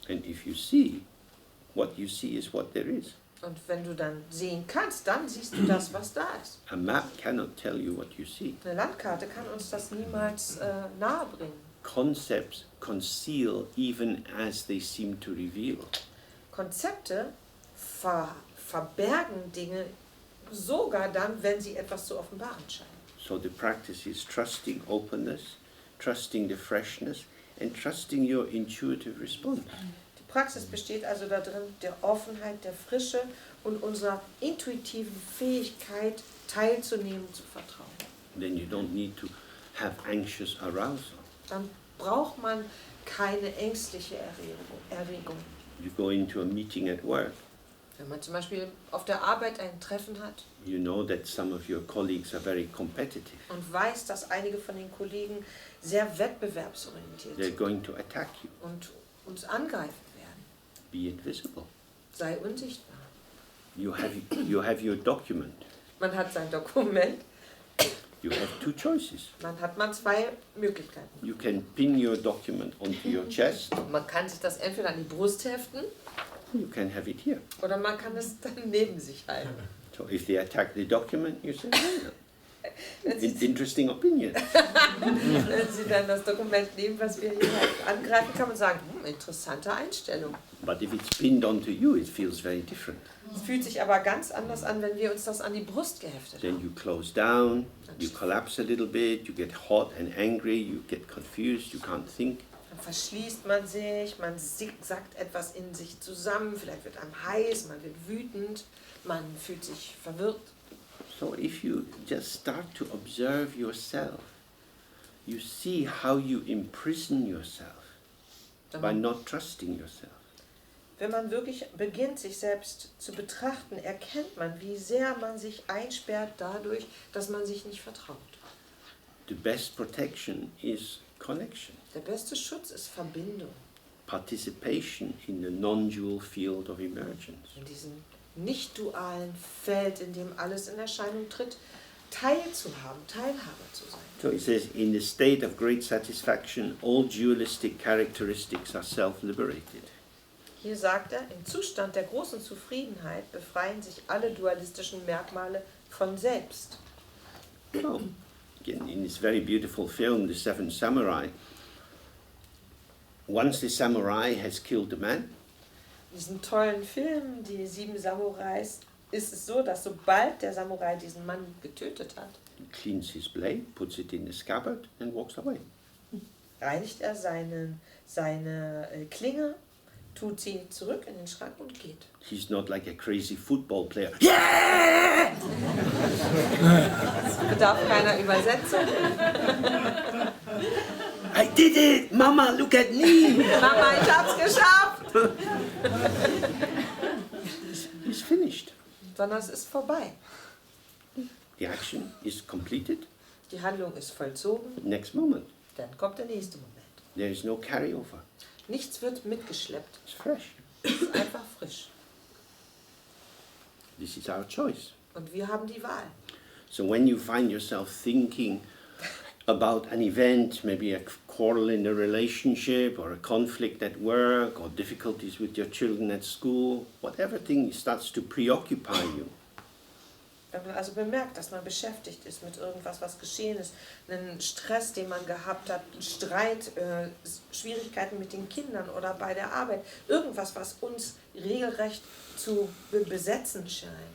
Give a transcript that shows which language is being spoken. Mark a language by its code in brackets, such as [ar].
[en] And if you see, what you see is what there is. [de] Und wenn du dann sehen kannst, dann siehst du das, was da ist. [en] A map cannot tell you what you see. [de] Eine Landkarte kann uns das niemals nahebringen. [en] Concepts conceal even as they seem to reveal. [de] Konzepte verbergen Dinge sogar dann, wenn sie etwas zu offenbaren scheinen. [en] So the practice is trusting openness, trusting the freshness, and trusting your intuitive response. [de] Die Praxis besteht also darin, der Offenheit, der Frische und unserer intuitiven Fähigkeit teilzunehmen, zu vertrauen. [en] Then you don't need to have anxious arousal. [de] Dann braucht man keine ängstliche Erregung. [en] You go into a meeting at work, [de] Wenn man zum Beispiel auf der Arbeit ein Treffen hat [en] you know that some of your colleagues are very competitive. [de] und weiß, dass einige von den Kollegen sehr wettbewerbsorientiert [en] They're [de] sind [en] going to attack you. [de] und uns angreifen werden. [en] Be invisible. [de] Sei unsichtbar. [en] You have your document. [de] Man hat sein Dokument. [en] You have two choices. [de] Man hat zwei Möglichkeiten. [en] You can pin your document onto your chest. [de] Man kann sich das entweder an die Brust heften. [en] You can have it here. [de] Oder man kann es dann neben sich halten. [en] So if they attack the document, you say, interesting opinion. [de] Wenn Sie dann das Dokument nehmen, was wir hier halt angreifen, kann man sagen, interessante Einstellung. [en] But if it's pinned onto you, it feels very different. [de] Es fühlt sich aber ganz anders an, wenn wir uns das an die Brust geheftet [en] Then [de] haben. [en] you close down, you collapse a little bit, you get hot and angry, you get confused, you can't think. [de] Dann verschließt man sich, man sackt etwas in sich zusammen, vielleicht wird einem heiß, man wird wütend, man fühlt sich verwirrt. [en] So if you just start to observe yourself, you see how you imprison yourself by not trusting yourself. [de] Wenn man wirklich beginnt, sich selbst zu betrachten, erkennt man, wie sehr man sich einsperrt dadurch, dass man sich nicht vertraut. [en] The best protection is connection, [de] Der beste Schutz ist Verbindung. [en] participation in the non-dual field of emergence. [de] In diesem nicht-dualen Feld, in dem alles in Erscheinung tritt, teilzuhaben, Teilhaber zu sein. [en] So it says, in the state of great satisfaction, all dualistic characteristics are self-liberated. [de] Hier sagt er, im Zustand der großen Zufriedenheit befreien sich alle dualistischen Merkmale von selbst. [en] Well, again, in this very beautiful film, The Seven Samurai, once the samurai has killed the man, [de] In diesem tollen Film, die 7 Samurais, ist es so, dass sobald der Samurai diesen Mann getötet hat, [en] he cleans his blade, puts it in the scabbard and walks away. [de] reinigt er seine Klinge, tut sie zurück in den Schrank und geht. [en] He's not like a crazy football player. Yeah! [de] Es bedarf keiner Übersetzung. [en] I did it! Mama, look at me! [de] Mama, ich hab's geschafft! [en] He's finished. [de] Sondern es ist vorbei. [en] The action is completed. [de] Die Handlung ist vollzogen, [en] Next moment, [de] dann kommt der nächste Moment. [en] there is no carryover. [de] Nichts wird mitgeschleppt. [en] It's fresh. [de] Es ist einfach frisch. [en] This is our choice. [de] Und wir haben die Wahl. [en] So when you find yourself thinking about an event, maybe a quarrel in a relationship or a conflict at work or difficulties with your children at school, whatever thing starts to preoccupy you, [de] Wenn man also bemerkt, dass man beschäftigt ist mit irgendwas, was geschehen ist, einen Stress, den man gehabt hat, einen Streit, Schwierigkeiten mit den Kindern oder bei der Arbeit, irgendwas, was uns regelrecht zu besetzen scheint.